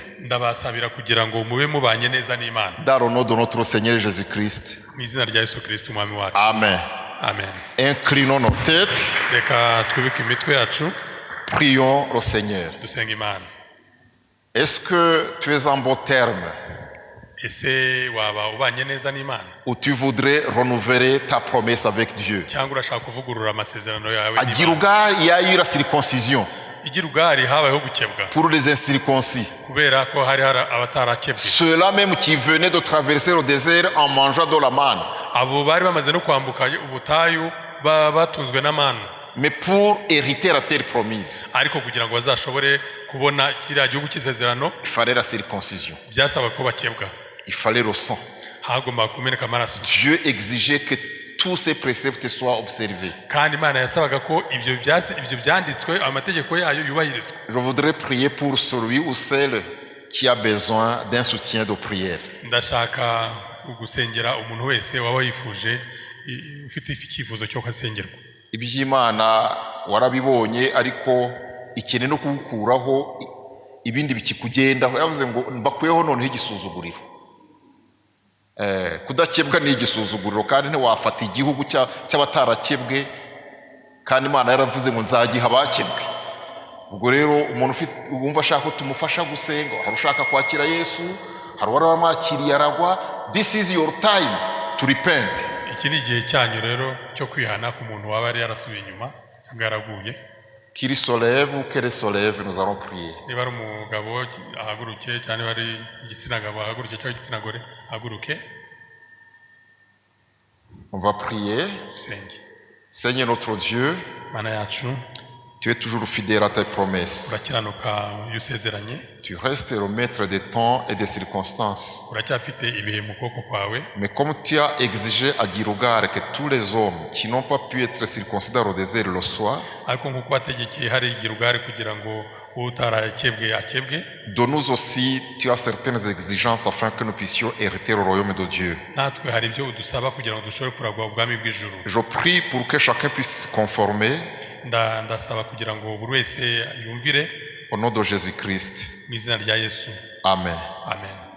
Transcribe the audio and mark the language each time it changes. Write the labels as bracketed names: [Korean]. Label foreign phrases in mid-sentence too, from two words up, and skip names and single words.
[French] Dans le nom de notre Seigneur Jésus-Christ. Amen. Amen. Inclinons nos têtes. Prions au Seigneur. [Kinyarwanda] dusenga Imana. [French] Est-ce que tu es en bon terme? [Kinyarwanda] Ese waba ubanye neza n'Imana? [French] Ou tu voudrais renouveler ta promesse avec Dieu? [Kinyarwanda] Cyangwa urashaka kuvugurura amasezerano yawe? [French] À Girugal, il y a eu la circoncision. Pour les incirconcis. Ceux-là même qui venaient de traverser le désert en mangeant de la manne. Mais pour hériter la terre promise, il fallait la circoncision. Il fallait le sang. Dieu exigeait que tous ces préceptes soient observés. Je voudrais prier pour celui ou celle qui a besoin d'un soutien de prière. [Kinyarwanda] Iby'Imana warabibonye ariko ikene no kugukuraho ibindi bikikugendaho. Yaravuze ngo mbakweho noneho igisuzuguriro. Kudakebwa ni igisuzuguriro kandi ntiwafata igihugu cy'abatarakebwe kandi Imana yaravuze ngo nzagiha abakebwe. Ubwo rero umuntu wumva ashaka ko tumufasha gusenga, hari ushaka kwakira Yesu, hari waramwakiriye aragwa. [English] This is your time to repent. [Kinyarwanda] Iki ni igihe cyanyu rero cyo kwihana ku muntu waba yari yarasubiye inyuma cyangwa yaraguye. [French] Qu'il se lève ou qu'elle se lève, nous allons prier. [Kinyarwanda] Niba ari umugabo ahaguruke cyane bari igitsina gabo ahaguruke cyangwa igitsina gore ahaguruke. [French] On va prier. Seigneur notre Dieu, [Kinyarwanda] Mana yacu, [French] tu es toujours fidèle à tes promesses. [Kinyarwanda] urakiranuka yusezeranye. [French] Tu restes le maître des temps et des circonstances. [Kinyarwanda] Uracyafite ibihe mu kuboko kwawe. [French] Mais comme tu as exigé à Girugal que tous les hommes qui n'ont pas pu être circoncis au désert le soient, [Kinyarwanda] ariko nkuko wategekeye hari Girugal kugira ngo utarakebwe akebwe, [French] donne-nous aussi, tu as certaines exigences afin que nous puissions hériter le royaume de Dieu. [Kinyarwanda] natwe hari ibyo udusaba kugira ngo dushobore kuragwa ubwami bw'ijuru. [French] Je prie pour que chacun puisse se conformer [Kinyarwanda] ndasaba kugira ngo buri wese yumvire [French] au nom de Jésus-Christ. [Kinyarwanda] mu izina rya Yesu. Amen. Amen.